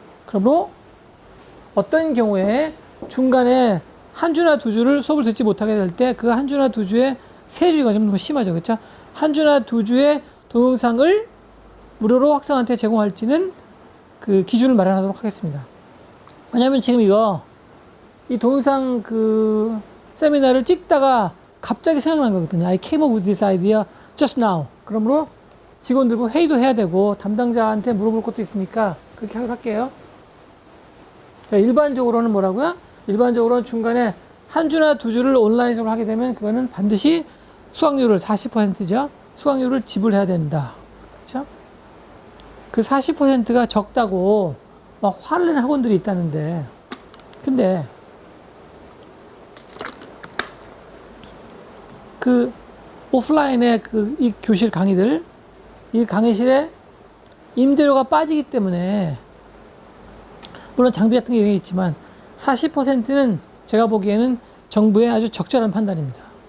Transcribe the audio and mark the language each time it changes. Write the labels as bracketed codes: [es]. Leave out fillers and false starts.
[ko] 그러므로 어떤 경우에 중간에 한 주나 두 주를 수업을 듣지 못하게 될 때 그 한 주나 두 주에 세 주가 좀 더 심하죠. 그렇죠? 한 주나 두 주의 동영상을 무료로 학생한테 제공할지는 그 기준을 마련하도록 하겠습니다. 왜냐면 지금 이 동영상 그 세미나를 찍다가 갑자기 생각난 거거든요. [en] I came up with this idea just now. [ko] 그러므로 직원들과 회의도 해야 되고 담당자한테 물어볼 것도 있으니까 그렇게 하도록 할게요. 자, 일반적으로는 뭐라고요? 일반적으로는 중간에 한 주나 두 주를 온라인 수업을 하게 되면 그거는 반드시 수강료를 40%죠. 수강료를 지불해야 된다. 그렇죠? 그 40%가 적다고 막 화를 내는 학원들이 있다는데, 근데 그 오프라인의 이 교실 강의들, 이 강의실에 임대료가 빠지기 때문에 물론 장비 같은 게 있지만 40%는 제가 보기에는 정부의 아주 적절한 판단입니다.